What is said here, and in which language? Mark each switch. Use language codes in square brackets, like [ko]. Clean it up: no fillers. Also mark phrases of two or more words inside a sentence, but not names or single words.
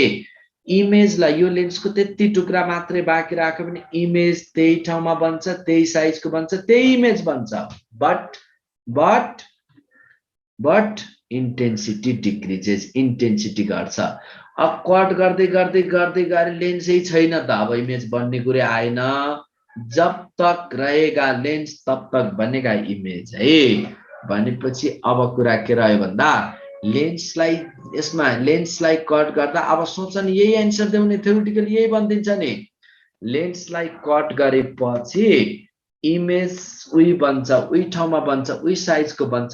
[ne] इमेजलाई यो लेन्सको त्यति टुक्रा मात्रै बाँकी राख्यो भने इमेज त्यही ठाउँमा बन्छ, त्यही साइजको बन्छ, त्यही इमेज बन्छ। [en] but intensity decreases, इन्टेन्सिटी घट्छ। [ne] अब कट गर्दै गर्दै गर्दै गएर लेन्सै छैन त अब इमेज बन्ने कुरै आएन। [hi] जब तक रहेगा लेन्स तब तक बनेगा इमेज है। [ne] भनेपछि अब कुरा के रह्यो भन्दा लेन्सलाई, यसमा लेन्सलाई कट गर्दा अब सोच नि, यही एन्सर देउने थ्योरिटिकली यही बनिदिन्छ नि। लेन्सलाई कट गरेपछि इमेज उही बन्छ, उही ठाउँमा बन्छ, उही साइजको बन्छ।